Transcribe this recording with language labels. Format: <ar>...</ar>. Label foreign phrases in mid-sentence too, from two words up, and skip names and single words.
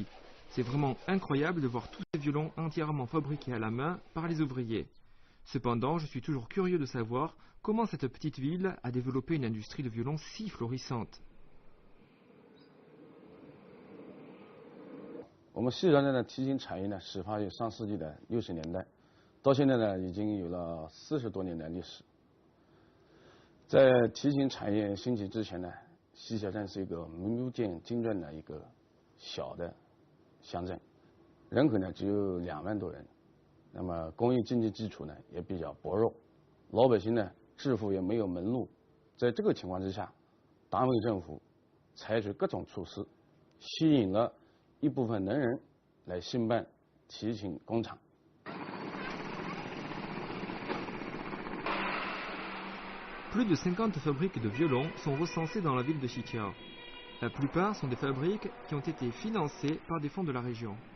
<fr>C'est vraiment incroyable de voir tous ces violons entièrement fabriqués à la main par les ouvriers. Cependant, je suis toujours curieux de savoir comment cette petite ville a développé une industrie de violon si florissante.</fr> <zh>我们西人的提琴产业呢，始发于上世纪的60年代，到现在呢，已经有了40多年的历史。在提琴产业兴起之前呢，西小镇是一个名不见经传的一个小的乡镇，人口呢只有2万多人，那么工业经济基础呢也比较薄弱，老百姓呢致富也没有门路。在这个情况之下，党委政府采取各种措施，吸引了 一部分能人来兴办提琴工厂。</zh> <fr>Plus de 50 fabriques de violons sont recensées dans la ville de Xiqiao. La plupart sont des fabriques qui ont été financées par des fonds de la région.</fr>